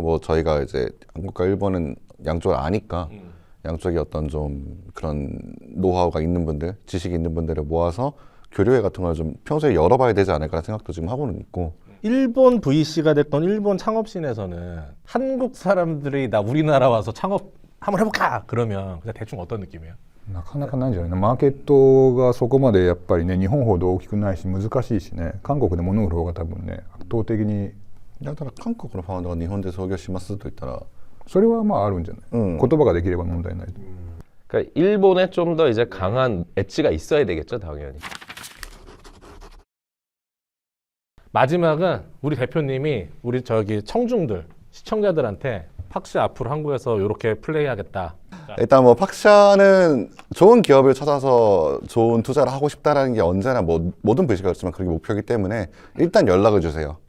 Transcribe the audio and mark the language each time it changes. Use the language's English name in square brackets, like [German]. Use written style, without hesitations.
[Korean] 뭐 저희가 이제 한국과 일본은 양쪽을 아니까 양쪽에 어떤 좀 그런 노하우가 있는 분들, 지식이 있는 분들을 모아서 교류회 같은 걸 좀 평소에 열어봐야 되지 않을까라는 생각도 지금 하고는 있고. 일본 VC가 됐던 일본 창업씬에서는 한국 사람들이 나 우리나라 와서 창업 한번 해볼까 그러면 그냥 대충 어떤 느낌이에요? [Japanese] なかなかないんじゃないの。マーケットがそこまでやっぱりね日本ほど大きくないし難しいしね、韓国で物売る方が多分ね圧倒的にだから韓国のファウンダーが日本で創業しますと言ったらそれはまああるんじゃない。言葉ができれば問題ない。 [Korean] 그러니까 일본에 좀 더 이제 강한 엣지가 있어야 되겠죠 당연히. 마지막은 우리 대표님이 우리 저기 청중들 시청자들한테 팍시 앞으로 한국에서 이렇게 플레이하겠다. 일단 뭐 팍샤는 좋은 기업을 찾아서 좋은 투자를 하고 싶다라는 게 언제나 뭐 모든 VC가 그렇지만 그게 목표이기 때문에 일단 연락을 주세요.